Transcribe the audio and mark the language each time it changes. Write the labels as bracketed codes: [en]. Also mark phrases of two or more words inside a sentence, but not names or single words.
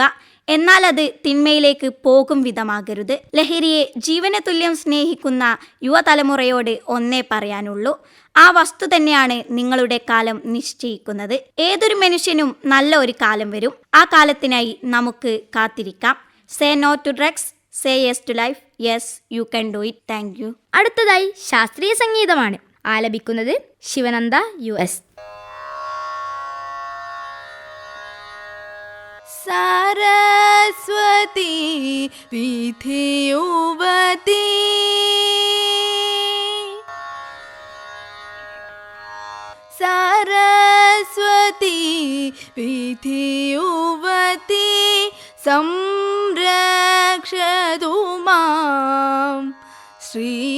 [ml] എന്നാൽ അത് തിന്മയിലേക്ക് പോകും വിധമാകരുത്. ലഹരിയെ ജീവന തുല്യം സ്നേഹിക്കുന്ന യുവതലമുറയോട് ഒന്നേ പറയാനുള്ളൂ: ആ വസ്തു തന്നെയാണ് നിങ്ങളുടെ കാലം നിശ്ചയിക്കുന്നത്. ഏതൊരു മനുഷ്യനും നല്ല ഒരു കാലം വരും. ആ കാലത്തിനായി നമുക്ക് കാത്തിരിക്കാം. [en] Say no to drugs, say yes to life. Yes, you can do it. Thank you. [ml] അടുത്തതായി ശാസ്ത്രീയ സംഗീതമാണ്. ആലപിക്കുന്നത് ശിവനന്ദ US. [sa] सरस्वती विधियुवती सरस्वती विधियुवती संरक्षतु मां श्री